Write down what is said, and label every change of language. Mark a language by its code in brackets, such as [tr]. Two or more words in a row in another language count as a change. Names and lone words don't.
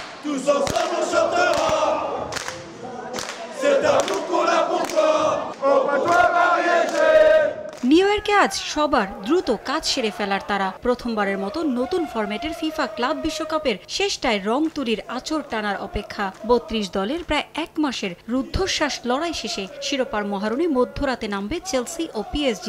[fr] Tous ensemble on chantera. C'est d'amour qu'on a pour toi. On va toi marier. [bn] নিউ ইয়র্কে আজ সবার দ্রুত কাজ সেরে ফেলার তারা প্রথমবারের মতো নতুন ফরম্যাটের ফিফা ক্লাব বিশ্বকাপের শেষটায় রং তুলির আঁচড় টানার অপেক্ষা ৩২ দলের প্রায় এক মাসের রুদ্ধশ্বাস লড়াই শেষে শিরোপার মহারণে মধ্যরাতে নামবে চেলসি ও পিএসজি।